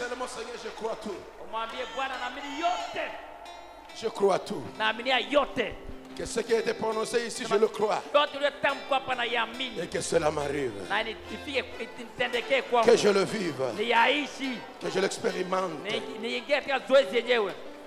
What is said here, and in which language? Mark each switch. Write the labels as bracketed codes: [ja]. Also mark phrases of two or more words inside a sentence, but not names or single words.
[fr] Seigneur, je crois tout. [sw] Umwambie Bwana, naamini yote, [fr] Je crois tout. [sw] naaminia yote, [fr] Que ce qui a été prononcé ici, je le crois. [sw] yote uliyotamkwa hapa na [fr] Et [sw] yaamini, [fr] que cela m'arrive. [sw] na ifike itendekee kwangu, [fr] Que je le vive. [sw] niyaishi, [fr] Que je l'expérimente. [sw] niingie katika zoezi yenyewe.